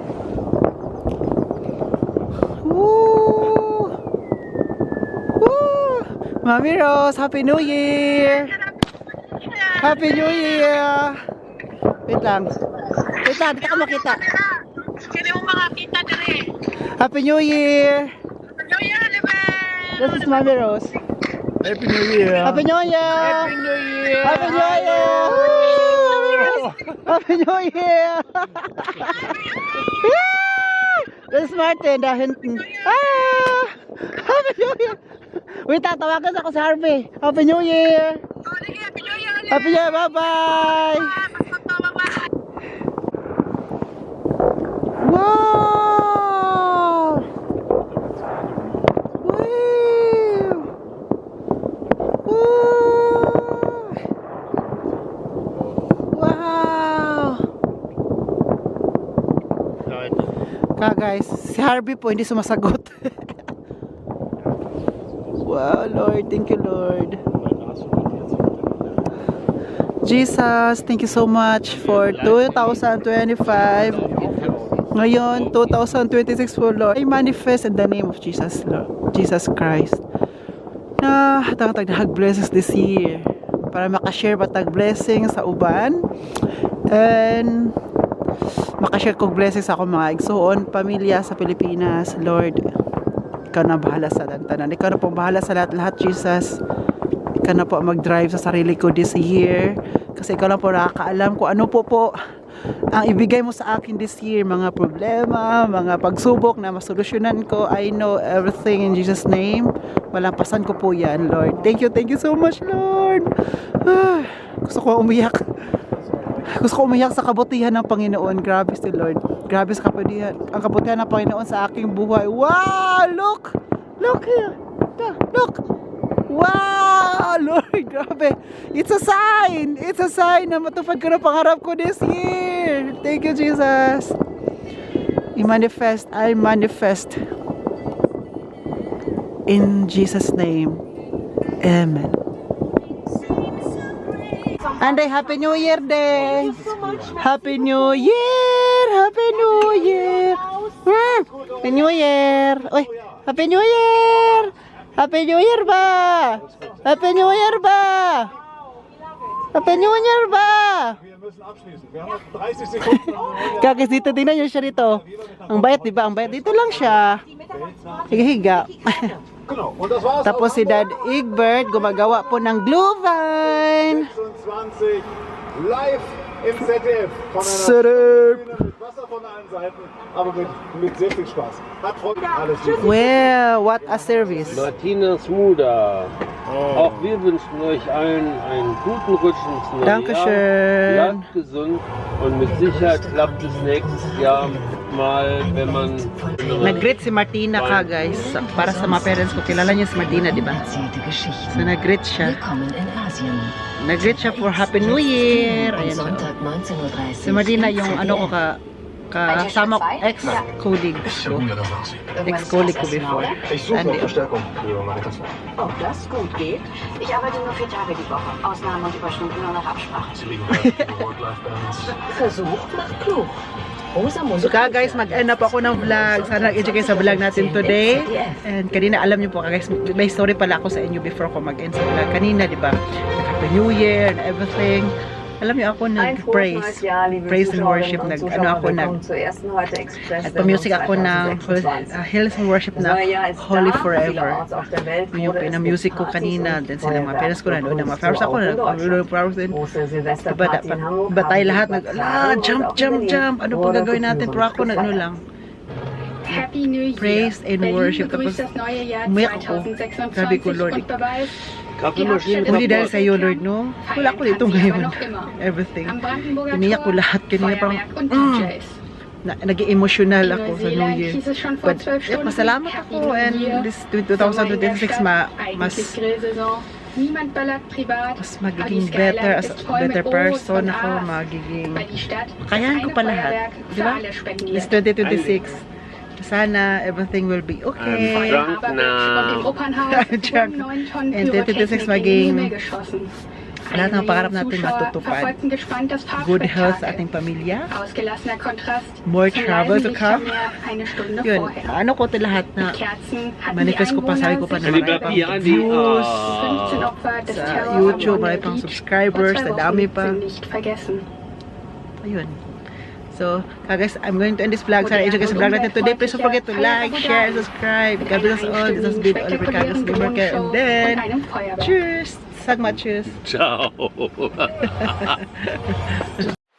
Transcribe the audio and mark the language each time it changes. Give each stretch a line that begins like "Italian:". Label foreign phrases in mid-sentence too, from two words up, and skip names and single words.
English: Woo! Woo! Mami Rose, Happy New Year! Happy New Year! Wait lang.
Cebuano: Wait lang, di ka makita. Kini mo makakita dire.
English: Happy New Year! New Year, Liben! This is Mami Rose. Happy New Year. Happy New Year! Happy New Year! Happy New Year! Woo! Happy New Year!
German: Das ist Martin da hinten.
English: Ah! Happy New Year! Wait,
Filipino: tatawagan ako sa Harvey.
English: Happy New Year! Oh, lagi, Happy New Year! Happy New Year! Bye-bye! Wow! Woo! Woo! Wow!
Filipino: Guys, si Harvey po hindi sumasagot.
English: Wow, Lord, thank you, Lord. Jesus, thank you so much for 2025.
Filipino: Ngayon, 2026 po, Lord.
English: I manifest in the name of Jesus, Lord. Jesus Christ.
Cebuano: Na tag blessings
English: this year.
Cebuano: Para makashare pa tag blessings sa uban. And makashare kong blessings ako mga igsoon, pamilya sa Pilipinas, Lord. Ikaw na bahala sa tanan.
Filipino: Ikaw na po bahala sa lahat, Jesus. Ikaw na po mag-drive sa sarili ko
English: this year.
Filipino: Kasi ikaw lang po nakakaalam kung ano po ang ibigay mo sa akin
English: this year.
Filipino: Mga problema, mga pagsubok na masolusyonan ko.
English: I know everything in Jesus' name.
Filipino: Malampasan ko po yan, Lord.
English: Thank you so much,
Filipino: Lord. Gusto ko umiyak. Gusto ko umiyak sa kabutihan ng Panginoon. Grabe si Lord. Grabe sa kabutihan. Ang kabutihan ng Panginoon sa aking buhay.
English: Wow! Look! Look here! Look! Wow! Lord, grabe. It's a sign. It's a sign
Filipino: na matupad ko na pangarap ko
English: this year. Thank you, Jesus. I manifest. In Jesus' name. Amen. Anday, Happy New Year day! Happy New Year! Happy New Year! Happy New Year! Uy, Happy New Year! Happy New Year ba? Happy New Year ba? Happy New Year ba?
German: Wir müssen abschließen. Wir haben noch 30 Sekunden.
Filipino: Kakis dito, tingnan nyo siya dito. Ang bayat, di ba? Ang bayat. Dito lang siya. Higa-higa.
German: Genau. Und das war's.
Filipino: Tapos si Dad Egbert gumagawa po ng Glühwein.
German: 26 live im ZDF. Von einer ZDF. Bühne mit Wasser von allen Seiten, aber mit sehr viel Spaß. Hat Freude. Alles Liebe.
English: Well, what a service. Martinas Muda.
German: Auch wir wünschen euch allen einen guten Rutsch ins neue Dankeschön. Jahr. Bleibt gesund und mit Sicherheit klappt es nächstes Jahr mal, wenn man...
Filipino: Nag-greet si Martina ka, guys. Para sa mga parents ko, kilala niyo si Martina, di ba?
German: Erzählte Geschichten.
Filipino: So, nag-greet siya.
German: Willkommen in Asien.
Filipino: Nag-greet siya
English: for Happy New Year.
German: Am
Filipino: Ayan siya.
German: Sonntag 19:30
Filipino: Si Martina,
German: im
Filipino: yung ano ko
German: ZDF.
Filipino: kasama ko, ex-colleague ko. Ex-colleague ko before.
German: Ich suche noch Andi. Verstärkung für meine Kanzlei. Ob das gut geht? Ich arbeite nur 4 Tage die Woche. Ausnahmen und Überstunden nur nach Absprache. Sie liegen bei der Work-Life-Balance. Versucht macht klug. Rosa
Filipino: So ka guys, mag-
English: end up
Filipino: ako ng vlog. Sana nag-enjoy kayo sa vlog natin today. And kanina, alam niyo po guys, may story pala ako sa inyo before ako mag-end sa vlog. Kanina, di ba?
English: Happy New Year and everything.
Filipino: Alam niyo ako nag-praise.
English: Praise and worship.
Filipino: Nagpa-music ako ng Hills and Worship na Holy Forever. Yung pina-music ko kanina. Then sila mga parents ko na doon. Mga flowers ako na doon. Flowers din. Diba tayo lahat jump. Ano pang gagawin natin? Pero ako na ano lang.
English: Happy New Year. Praise and worship.
Filipino: Tapos
German: Begrüßt das neue Jahr
Filipino: umiyak ako. Sabi ko, 2026 Lord,
German: und beweist, Kaffeemaschine
Filipino: hindi dahil sa iyo, Lord,
German: kaputt.
Filipino: no? Wala ko dito ngayon.
English: Everything.
German: am Brandenburger
Filipino: Iniyak ko
German: Tor,
Filipino: lahat. Kanina parang,
German: Feuerwerk und DJs.
Filipino: nag-emotional
German: In
Filipino: ako sa New
German: Neuseeland
Filipino: Year.
German: hieß es schon vor
English: But
German: 12 Stunden,
Filipino: masalamat
English: Happy
Filipino: ako
English: New and Year. this
German: Sommer in der
English: 2026
German: Stadt,
Filipino: mas
German: eigentlich Grillsaison. Niemand ballert privat,
Filipino: mas
German: aber die
Filipino: magiging
German: Skyline
English: better as
German: ist
English: a
German: voll mit
English: better
German: O's
English: person
German: und
Filipino: ako,
German: A's.
Filipino: magiging
German: Weil die Stadt
Filipino: kakayahan ko
German: das
Filipino: pa
German: eine
Filipino: lahat,
German: Feuerwerk
Filipino: di
German: für
Filipino: ba?
German: alle spendiert.
English: This 2026 sana everything will be okay. Drunk
German: Und im
English: now.
German: Opernhaus
English: Drunk.
German: 9 Tonnen
English: And 2026
German: Pyrotechnik in den
Filipino: maging
German: Himmel geschossen.
Filipino: lahat ng
German: Eine
Filipino: pangarap
German: Million
Filipino: natin
German: Zuschauer
Filipino: matutupad.
German: verfolgten gespannt das
English: Good health sa
German: Farbspektakel.
Filipino: ating pamilya.
German: Ausgelassener Kontrast
English: More
German: zum
English: travel
German: leisen
English: to
German: Lichter
English: come.
German: mehr eine Stunde
Filipino: Yun,
German: vorher.
Filipino: ano ko ito lahat na
German: Mit Kerzen hatten
English: manifest
German: die
Filipino: ko pa, sabi ko pa na
German: Einwohner
Filipino: marami pang Andi, Andi.
English: views
German: 15 Opfer des
Filipino: sa
German: Terrors
Filipino: YouTube,
German: am
Filipino: marami
German: Wonder
Filipino: pang
German: Beach
English: subscribers,
German: vor 2
Filipino: na dami
German: Wochen
Filipino: pa.
German: sind nicht vergessen.
Filipino: Ayun.
English: So, guys, I'm going to end this vlog.
Filipino: Sana enjoy guys sa vlog natin today.
English: Please don't forget to like, share, and subscribe. God bless us all. This has been Oliver Cagas Limerka. And then,
German: und einem Feuerwerk.
English: cheers! Sagma, cheers! Ciao.